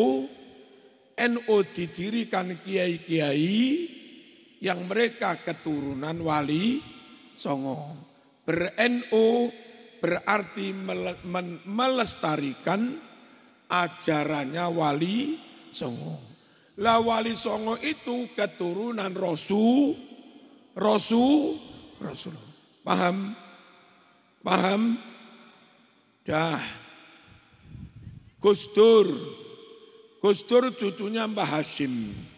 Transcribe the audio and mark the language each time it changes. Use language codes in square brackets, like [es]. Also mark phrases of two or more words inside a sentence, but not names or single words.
[id] NU didirikan kiai-kiai yang mereka keturunan Wali Songo. Ber-NU berarti melestarikan ajarannya Wali Songo. Lah Wali Songo itu keturunan Rasulullah. Paham? Paham? Dah. Gus Dur cucunya Mbah Hashim.